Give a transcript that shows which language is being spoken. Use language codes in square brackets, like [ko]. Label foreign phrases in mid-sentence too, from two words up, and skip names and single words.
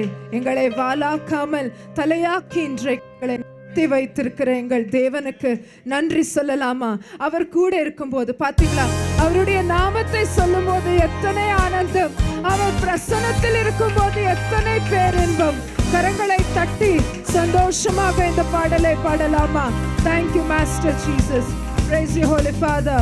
[ta] எங்களை வாலாக்காமல் தலையாக்கி இன்றைக்கு வைத்திருக்கிற எங்கள் தேவனுக்கு நன்றி சொல்லலாமா? அவர் கூட இருக்கும் போது பாத்தீங்களா, அவருடைய நாமத்தை சொல்லும் போது எத்தனை ஆனந்தம், அவர் பிரசன்னத்தில் இருக்கும் போது எத்தனை பேரின்பம். கரங்களை தட்டி சந்தோஷமாக இந்த பாடலை பாடலாமா? [en] Thank you Master Jesus. Praise you Holy Father.